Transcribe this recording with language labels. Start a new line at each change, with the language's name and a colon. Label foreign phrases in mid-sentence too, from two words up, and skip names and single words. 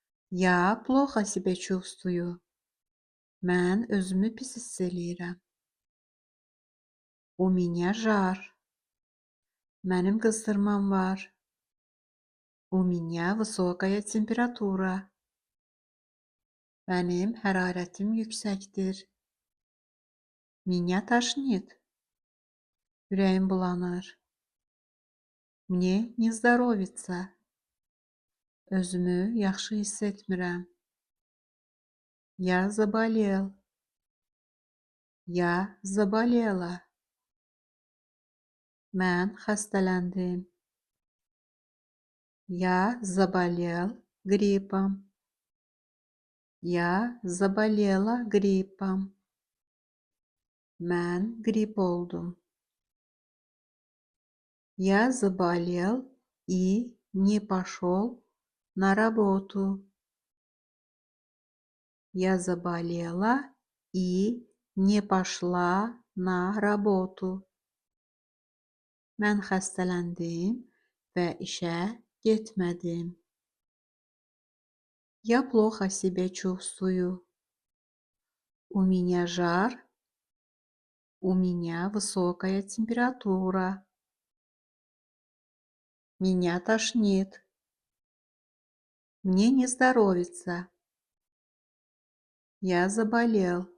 Russian: Я плохо себя чувствую.
Azerbaijani: Mən özümü pis hiss eləyirəm.
Russian: У меня жар.
Azerbaijani: Mənim qızdırmam var.
Russian: У меня высокая температура.
Azerbaijani: Mənim hərarətim yüksəkdir.
Russian: Меня тошнит.
Azerbaijani: Ürəyim bulanır.
Russian: Мне не здоровится.
Azerbaijani: Özümü yaxşı hiss etmirəm.
Russian: Я заболел. Я заболела.
Azerbaijani: Mən xəstələndim.
Russian: Я заболел гриппом. Я заболела гриппом.
Azerbaijani: Mən qrip oldum.
Russian: Я заболел и не пошел на работу. Я заболела и не пошла на работу.
Azerbaijani: Mən xəstələndim və işə getmədim.
Russian: Я плохо себя чувствую. У меня жар. У меня высокая температура. Меня тошнит. Мне не здоровится. Я заболел.